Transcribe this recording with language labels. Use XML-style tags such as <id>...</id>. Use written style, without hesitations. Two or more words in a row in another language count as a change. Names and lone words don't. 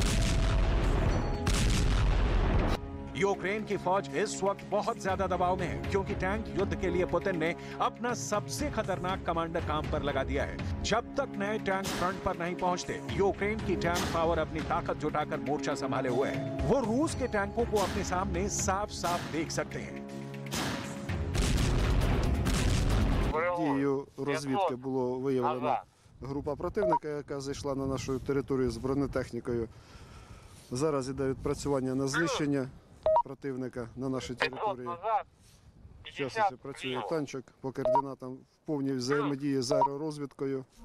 <hi>यूक्रेन की फौज इस वक्त बहुत ज्यादा दबाव में है क्योंकि टैंक युद्ध के लिए पुतिन ने अपना सबसे खतरनाक कमांडर काम पर लगा दिया है। जब तक नए टैंक फ्रंट पर नहीं पहुंचते, यूक्रेन की</hi> <en>tank power</en> <hi>अपनी ताकत जुटाकर मोर्चा संभाले हुए है। वो रूस के टैंकों को अपने सामने साफ साफ देख सकते हैं।</hi> <uk>Дією розвідки було виявлено група противника, яка зайшла на нашу територію з бронетехнікою. Зараз іде відпрацювання на знищення противника на нашій території. Зараз працює танчик по координатам в повній взаємодії з аеророзвідкою.</uk>